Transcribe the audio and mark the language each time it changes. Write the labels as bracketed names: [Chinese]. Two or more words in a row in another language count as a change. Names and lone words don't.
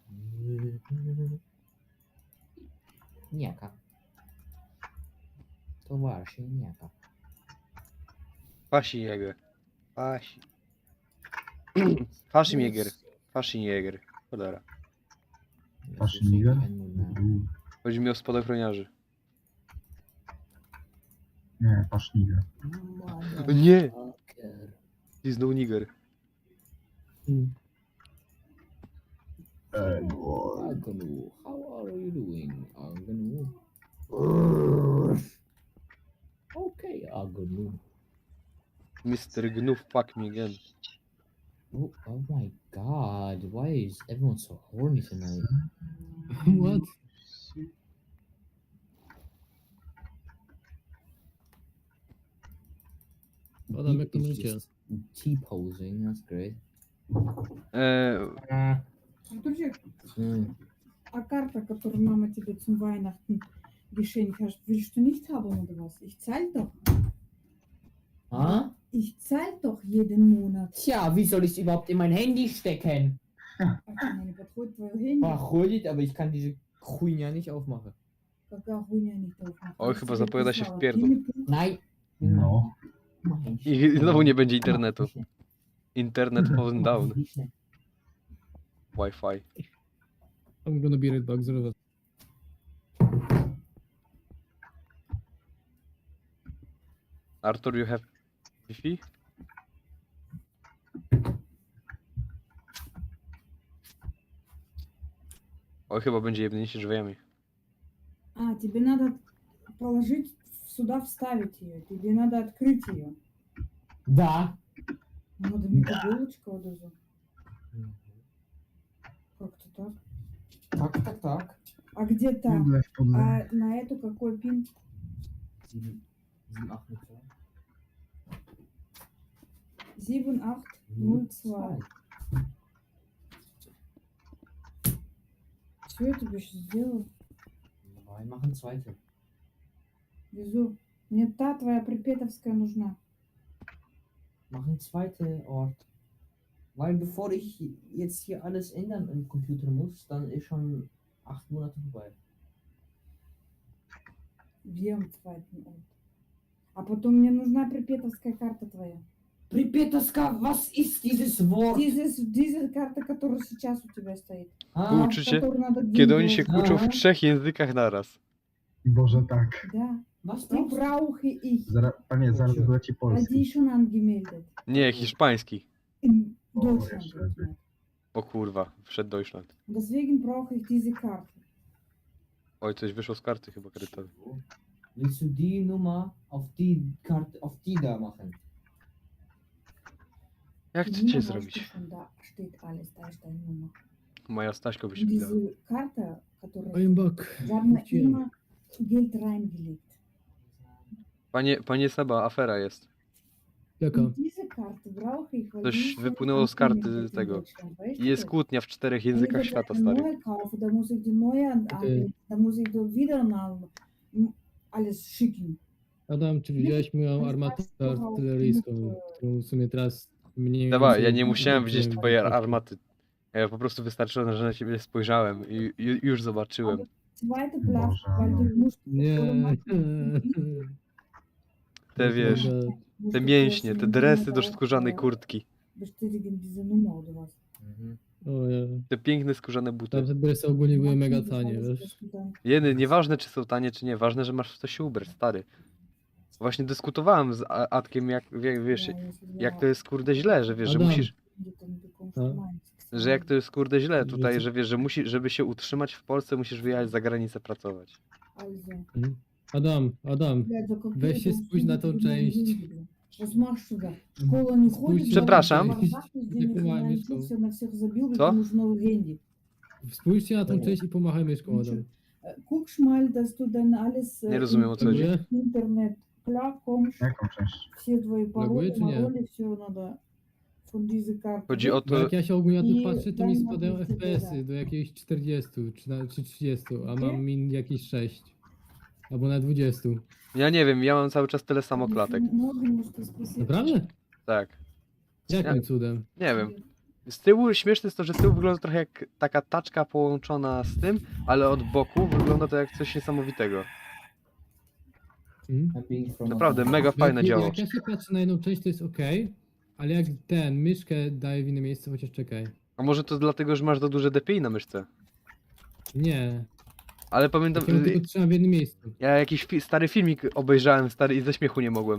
[Polish] Niaka. Towarzyszy niaka. Fasi Jäger. Fasi Jäger. Cholera. [English] Yes, you're saying Nigger? the N-word now. [Polish] Chodzi mi o spadochroniarzy. Nie, Nigger. O nie! [English] Motherfucker. He's no nigger. Agonu, how are you doing? Agonu. Okay, Agonu. Mr. Gnuf, fuck me again. Oh my god, why is everyone so horny tonight? [Polish] What? Adam, jak to [English] Is [Polish] mówicie? [English] just T-posing, that's great. [Russian] Артурчик, Mm. а карта, которую Mama тебе [German] zum Weihnachten geschenkt hat, willst du nicht haben oder was? Ich zahle doch. Huh? Ich zahle doch jeden Monat. Tja, wie soll ich es überhaupt in mein Handy stecken? [Russian] А ты мне не подходит твое Handy? Ходит, [German] aber ich kann diese Хуйня nicht aufmachen. [Russian] Какая хуйня не aufmacht. [Polish] Oj, [Russian] Я [Polish] chyba [Russian] тебе [Polish] zapowiada się [Russian] писала. [Polish] wpierdol. [Russian] Ты не [German] Nein. [Polish] No. I znowu nie będzie internetu. [English] Internet falling down. Wi-Fi. I'm gonna be right back, zaraz. Arthur, you have Wi-Fi? [Polish] Oj, chyba będzie jebnięcie drzwiami. [Russian] А, тебе надо положить сюда, вставить ее. Тебе надо открыть ее. Да. Надо методолочка вот эту. Как-то так. Так. А где там? Podlew, podlew. А на эту какой пин? 7, 8, 7802. Все, я тебе сейчас сделаю. Давай, [German] machen zweite. [Russian] Везу. Мне та твоя припетовская нужна. [German] Machen zweite Ort. Weil bevor ich jetzt hier alles ändern im Computer muss, dann ist schon 8 Monate vorbei. Где zweiten Ort? [Russian] А потом мне нужна припетовская карта твоя. [German] Pripyatowska, was ist dieses Wort? [Russian] Diese карта, которая сейчас у тебя стоит. А, [Polish] Uczycie, [Russian] Которую надо [Polish] kiedy oni [Russian] где-нибудь- [Polish] się kłóczą w 3 językach naraz. Boże, tak. [Russian] Да. [German] was Die brauchst du? brauche ich. [Polish] Panie, zaraz wyleci [German] Weil [Polish] polski. [German] die schon angemeldet. [Polish] Nie, hiszpański. [German] In Oh, Deutschland. [Polish] jeszcze [German] jetzt [Polish] lepiej. [German] nicht. [Polish] O kurwa, wszedł Deutschland. [German] Deswegen brauche ich diese Karte. [Polish] Oj, coś wyszło z karty chyba kredytowej. [German] Willst du die Nummer auf die Karte, auf die da machen? [Polish] Jak [German] Die [Polish] chcecie [German] Nummer [Polish] zrobić? [German] weißt du schon, da steht alles, da ist deine Nummer. [Polish] Moja Staśko [German] Und [Polish] wyświetlała. [German] diese Karte, [Russian] которая... [English] I'm back. [German] Wir haben [Polish] Gdzie? [German] immer Geld reingelegt. [Polish] Panie Seba, afera jest. Jaka? [German] Und diese Karte brauche ich, weil [Polish] Coś [German] die ist [Polish] wypłynęło z karty [German] angemeldet in [Polish] tego. [German] Deutschland, weißt du [Polish] Jest [German] das? [Polish] kłótnia w 4 [German] Wenn ich [Polish] językach [German] jetzt [Polish] świata, [German] eine [Polish] stary. [German] neue kaufe, dann muss ich die neue anlegen, dann muss ich da wieder alles schicken. [Polish] Adam, czy widziałeś moją armatę artyleryjską, którą w sumie teraz mniej Dobra, ja więcej nie musiałem widzieć wiem, twojej jak- armaty. Ja po prostu wystarczyło, że na ciebie spojrzałem i już zobaczyłem. [German] Zweite Platz, [Polish] Boże, [German] weil [Polish] no. [German] du musst... [Polish] Nie. Te wiesz, te mięśnie, te dresy do skórzanej kurtki. [German] Bestätigen diese Nummer oder was? Mhm. [Polish] O ja. Te piękne skórzane buty. Tamte dresy ogólnie były mega tanie, wiesz? Jedy, nieważne czy są tanie czy nie, ważne, że masz w co się ubrać, stary. Właśnie dyskutowałem z Adkiem, wiesz, jak to jest kurde źle, że wiesz, że Adam. musisz, że jak to jest kurde źle tutaj, że wiesz, że musisz, żeby się utrzymać w Polsce, musisz wyjechać za granicę pracować. Mhm. Adam, weź się spójrz na tą część. [German] Was machst du da? [Polish] Szkoła nie chodzi. Przepraszam. [Russian] Все на всех забил, [Polish] Co? [Russian] потому что новый handy. [Polish] Spójrzcie na tą część i pomachaj myszką, Adam. [German] Guckst mal, dass du dann alles [Polish] Nie rozumiem, o co chodzi. Dziękuję. [German] Internet klar kommst, [Polish] Jaką część? [Russian] все твои [Polish] Loguje, [Russian] пароли, [Polish] czy nie? [Russian] пароли, все надо [German] von diese Karte. [Polish] Chodzi o Bo to, jak ja się ogólnie na to I patrzę, to mi daj spadają napisy FPS-y do jakichś 40 czy 30, a mam min jakieś 6. Albo na 20. ja nie wiem, ja mam cały czas tyle samo klatek. Naprawdę? Tak, Jakim cudem? nie wiem. Z tyłu, śmieszne jest to, że z tyłu wygląda trochę jak taka taczka połączona z tym, ale od boku wygląda to jak coś niesamowitego. Mhm. [English] I'm being from [Polish] Naprawdę, mega Jak, fajne dzieło. jak ja się patrzę na jedną część, to jest ok, ale jak myszkę daję w inne miejsce, chociaż czekaj. A może to dlatego, że masz za duże DPI na myszce? Nie. Ale pamiętam, Takiego tylko trzymam w jednym miejscu. ja jakiś stary filmik obejrzałem, stary, i ze śmiechu nie mogłem.